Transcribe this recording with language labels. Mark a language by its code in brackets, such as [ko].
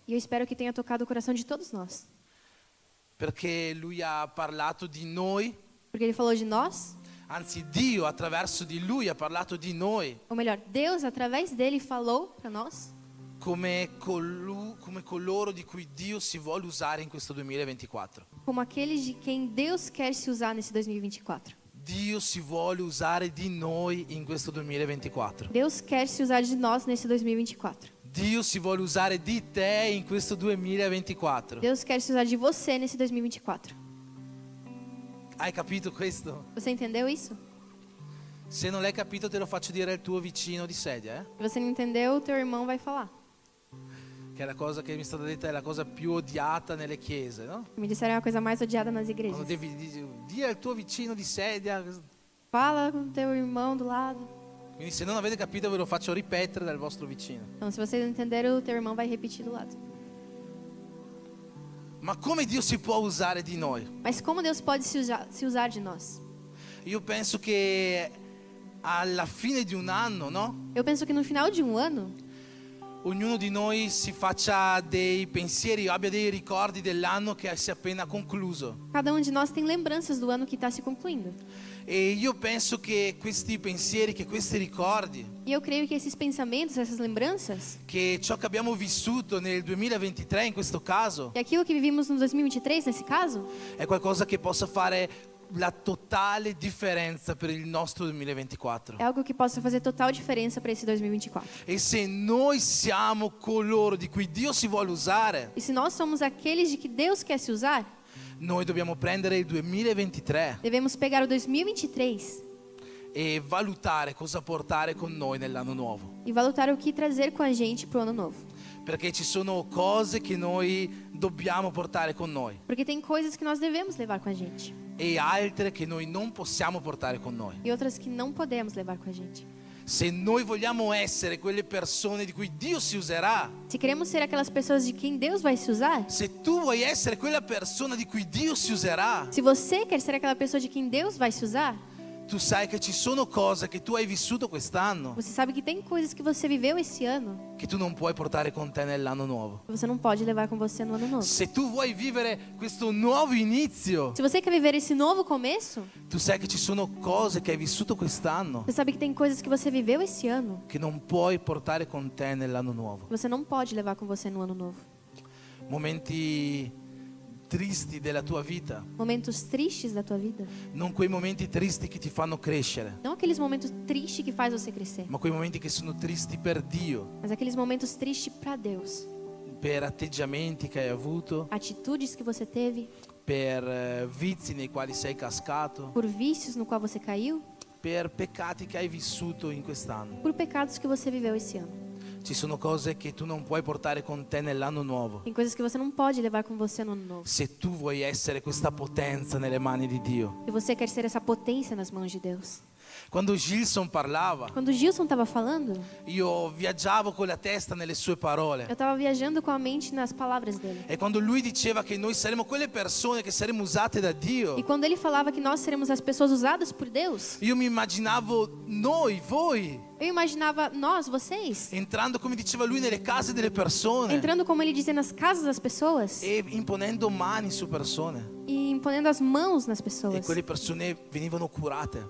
[pt] E eu espero que tenha tocado o coração de todos nós. [it] Perché lui ha parlato di noi, [pt] Porque ele falou de nós, [it] anzi Dio attraverso di lui ha parlato di noi [pt] ou melhor, Deus através dele falou para nós [it] come coloro di cui Dio si vuole usare in questo 2024. [pt] como aqueles de quem Deus quer se usar nesse 2024. [it] Dio si vuole usare di noi in questo 2024. [pt] Deus quer se usar de nós nesse 2024. [it] Dio si vuole usare di te in questo 2024. [pt] Deus quer se usar de você nesse 2024. [it] Hai capito questo? [pt] Você entendeu isso? [it] Se non l'hai capito te lo faccio dire al tuo vicino di sedia, [pt] Se você não entendeu, o teu irmão vai falar. [it] che è la cosa che mi è stata detta, è la cosa più odiata nelle chiese, no? [pt] Me disseram é a coisa mais odiada nas [it] Quando [pt] igrejas. [it] devi dire al tuo vicino di sedia. [pt] Fala com o teu irmão do lado. [it] Quindi se non avete capito ve lo faccio ripetere dal vostro vicino. [pt] Então, se vocês não entenderam, o teu irmão vai repetir do lado. [it] Ma come Dio si può usare di noi? [pt] Mas como Deus pode se usar de nós? [it] Io penso che alla fine di un anno, no? [pt] Eu penso que no final de um ano, [it] Ognuno di noi si faccia dei pensieri, abbia dei ricordi dell'anno che si è appena concluso. [pt] cada um de nós tem lembranças do ano que está se concluindo. [it] E io penso che questi pensieri, che questi ricordi, [pt] E eu creio que esses pensamentos, essas lembranças, [it] che ciò che abbiamo vissuto nel 2023 in questo caso, [pt] e aquilo que vivimos no 2023, nesse caso, [it] è qualcosa che possa fare la totale differenza per il nostro 2024. [pt] é algo que possa fazer total diferença para esse 2024. [it] E se noi siamo coloro di cui Dio si vuole usare, [pt] E se nós somos aqueles de que Deus quer se usar, [it] noi dobbiamo prendere il 2023 [pt] devemos pegar o 2023 [it] e valutare cosa portare con noi nell'anno nuovo. [pt] e valutare o que trazer com a gente para o ano novo. [it] Perché ci sono cose che noi dobbiamo portare con noi [pt] Porque tem coisas que nós devemos levar com a gente [it] e altre che noi non possiamo portare con noi. [pt] e outras que não podemos levar com a gente. [it] Se noi vogliamo essere quelle persone di cui Dio si userà, [pt] Se queremos ser aquelas pessoas de quem Deus vai se usar, [it] se tu vuoi essere quella persona di cui Dio si userà, [pt] se você quer ser aquela pessoa de quem Deus vai se usar, [it] tu sai che ci sono cose che tu hai vissuto quest'anno [pt] você sabe que tem coisas que você viveu esse ano [it] che tu non puoi portare con te nell'anno nuovo. [pt] que você não pode levar com você no ano novo. [it] Se tu vuoi vivere questo nuovo inizio, [pt] Se você quer viver esse novo começo, [it] tu sai che ci sono cose che hai vissuto quest'anno [pt] você sabe que tem coisas que você viveu esse ano [it] che non puoi portare con te nell'anno nuovo. [pt] que você não pode levar com você no ano novo. [it] Momenti tristi della tua vita, [pt] Momentos tristes da tua vida, [it] non quei momenti tristi che ti fanno crescere, [pt] não aqueles momentos tristes que faz você crescer, [it] ma quei momenti che sono tristi per Dio, [pt] mas aqueles momentos tristes para Deus. [it] per atteggiamenti che hai avuto, [pt] Atitudes que você teve, [it] per vizi nei quali sei cascato, [pt] por vícios no qual você caiu, [it] per peccati che hai vissuto in quest'anno. [pt] por pecados que você viveu esse ano. [it] Ci sono cose che tu non puoi portare con te nell'anno nuovo. [pt] Tem coisas que você não pode levar com você no ano novo. [it] Se tu vuoi essere questa potenza nelle mani di Dio. [pt] E você quer ser essa potência nas mãos de Deus. [it] Quando Gilson parlava, [pt] Quando o Gilson estava falando, [it] io viaggiavo con la testa nelle sue parole. [pt] eu estava viajando com a mente nas palavras dele. [it] E quando lui diceva che noi saremo quelle persone che saremo usate da Dio, [pt] E quando ele falava que nós seremos as pessoas usadas por Deus, [it] io mi immaginavo noi, voi, [pt] eu imaginava nós, vocês, [it] entrando come diceva lui nelle case delle persone [pt] entrando como ele dizia nas casas das pessoas [it] e imponendo mani su persone. [pt] e imponendo as mãos nas [it] E [pt] pessoas. [it] quelle persone venivano curate